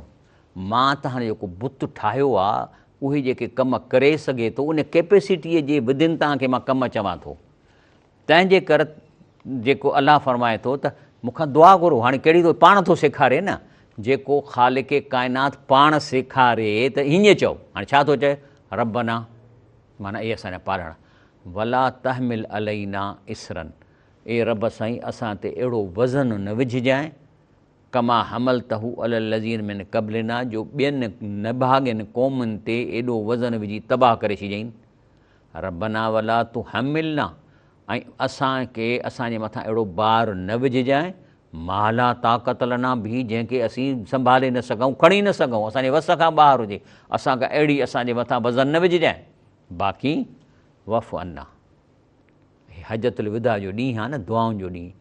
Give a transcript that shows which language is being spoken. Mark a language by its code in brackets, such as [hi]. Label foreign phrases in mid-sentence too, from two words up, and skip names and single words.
[sd] मां तव्हांजो जेको बुत ठाहियो आहे उहे जेके कम करे सघे थो उन कैपेसिटीअ जे विदिन तव्हांखे मां कमु चवां थो। तंहिंजे करे जेको अलाह फरमाए थो त मूंखां दुआ घुरो। हाणे कहिड़ी थो पाण थो सेखारे न, जेको ख़ालिक़ काइनात पाण सेखारे त हीअं चओ। हाणे छा थो चए, रब्बना माना इहे असांजा पालण, [ar] ولا تحمل علينا إصرا, [sd] ए रब साईं असां ते अहिड़ो वज़न न विझजांइ, [ar] كما حملته على الذين من قبلنا, [sd] जो ॿियनि नभागनि क़ौमुनि ते एॾो वज़न विझी तबाह करे छॾियईं। [ar] ربنا ولا تحملنا, [sd] ऐं असांखे असांजे मथां अहिड़ो बार न विझजांइ, [ar] ما لا طاقة لنا به, [sd] जंहिंखे असीं संभाले न सघूं, खणी न सघूं, असांजे वस खां ॿाहिरि हुजे, असांखां अहिड़ी असांजे मथां वज़न न विझजांइ। बाक़ी [ar] واعف عنا, [sd] हजतुल विदा जो ॾींहुं आहे न, दुआउनि जो ॾींहुं।